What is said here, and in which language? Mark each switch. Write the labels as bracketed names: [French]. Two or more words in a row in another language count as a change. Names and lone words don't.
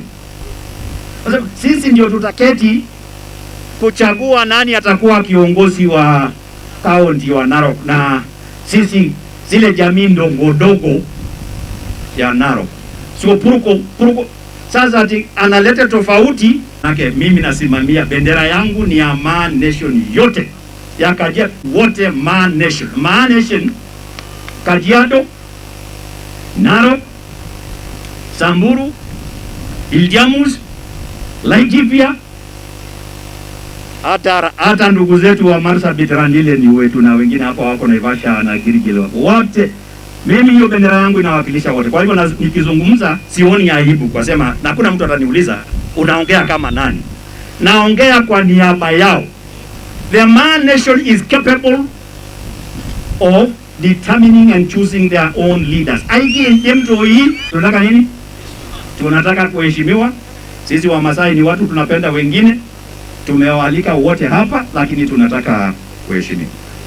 [Swahili] Sisi ndio tutaketi kuchagua nani atakuwa kiongozi wa kaunti wa Narok, na sisi zile jamii ndogo ya Narok. Sio Puruko. Sasa ati analeta tofauti. Mimi nasimamia, bendera yangu ni ya Maa Nation yote ya Kajiado, wote Maa Nation. Maa Nation Kajiado, Narok, Samburu, Iljamus, Laikipia, hata ndugu zetu wa Marsabit Randile ni wetu, na wengine hapo wako Naivasha na Vigelegele wote. Mimi hiyo bendera yangu inawakilisha wote. Kwa hivyo nikizungumza sioni aibu kwa sema, na kuna mtu ataniuliza unaongea kama nani? Naongea kwa niaba yao. [English] The Maa Nation is capable of determining and choosing their own leaders. [Swahili] Tunataka nini? Tunataka kuheshimiwa. Sisi wa Maasai ni watu tunapenda wengine. Tumewaalika wote hapa, lakini tunataka kuheshimiwa.